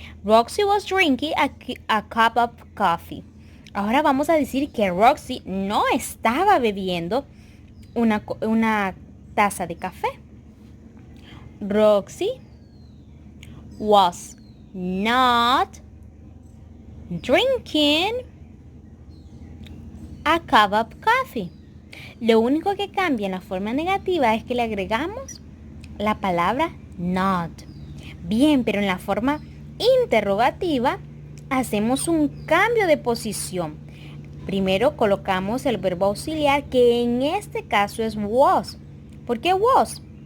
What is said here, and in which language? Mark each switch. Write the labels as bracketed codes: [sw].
[en] Roxy was drinking a cup of coffee. [es] Ahora vamos a decir que Roxy no estaba bebiendo una taza de café. [en] Roxy was not drinking a cup of coffee. [es] Lo único que cambia en la forma negativa es que le agregamos la palabra not. Bien, pero en la forma interrogativa hacemos un cambio de posición. Primero colocamos el verbo auxiliar, que en este caso es was. ¿Por qué was?